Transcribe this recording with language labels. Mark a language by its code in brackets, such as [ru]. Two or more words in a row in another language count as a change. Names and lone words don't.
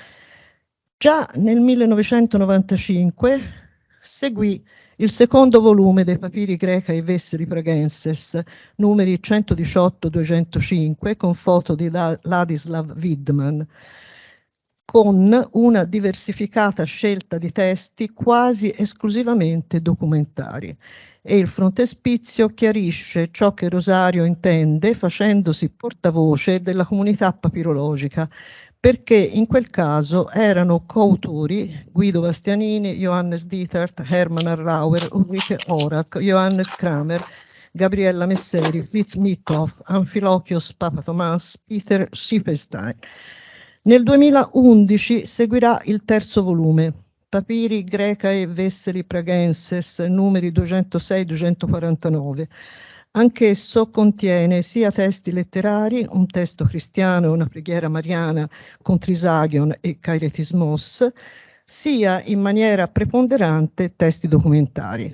[it] Già nel 1995 seguì il secondo volume dei papiri greca e Vesseri Pragenses, numeri 118-205, con foto di Ladislav Widman, con una diversificata scelta di testi quasi esclusivamente documentari. E il frontespizio chiarisce ciò che Rosario intende facendosi portavoce della comunità papirologica, perché in quel caso erano coautori Guido Bastianini, Johannes Dietert, Hermann Arrauer, Ulrike Orak, Johannes Kramer, Gabriella Messeri, Fritz Mithoff, Amfilochios Papatomas, Peter Schippenstein. Nel 2011 seguirà il terzo volume, Papiri Greca e Vesseri Pragenses, numeri 206-249. Anch'esso contiene sia testi letterari, un testo cristiano e una preghiera mariana con Trisagion e Kairetismos, sia in maniera preponderante testi documentari.